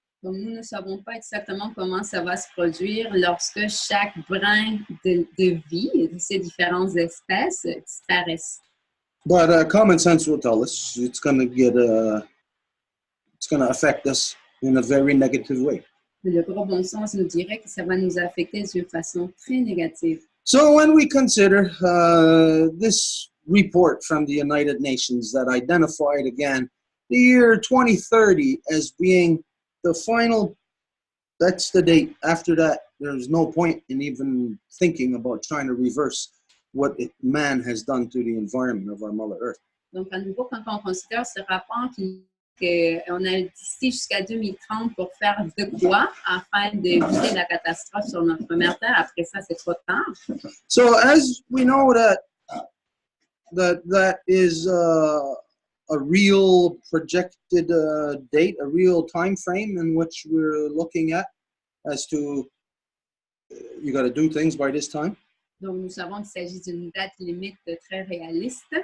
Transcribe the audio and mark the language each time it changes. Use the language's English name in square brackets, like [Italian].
[French] Donc, nous ne savons pas exactement comment ça va se produire lorsque chaque brin de vie de ces différentes espèces disparaissent. [English] But common sense will tell us it's going to affect us in a very negative way. [French] Mais le gros bon sens nous dirait que ça va nous affecter d'une façon très négative. [English] So when we consider this report from the United Nations that identified again the year 2030 as being the final, that's the date. After that, there's no point in even thinking about trying to reverse what man has done to the environment of our Mother Earth. [French] Donc, à nouveau, quand on considère ce rapport qu'on a d'ici jusqu'à 2030 pour faire de quoi afin d'éviter la catastrophe sur notre mère Terre, après ça, c'est trop tard. [English] So as we know that is a real projected date, a real time frame in which we're looking at as to you got to do things by this time. [French] Donc, nous savons qu'il s'agit d'une date limite très réaliste.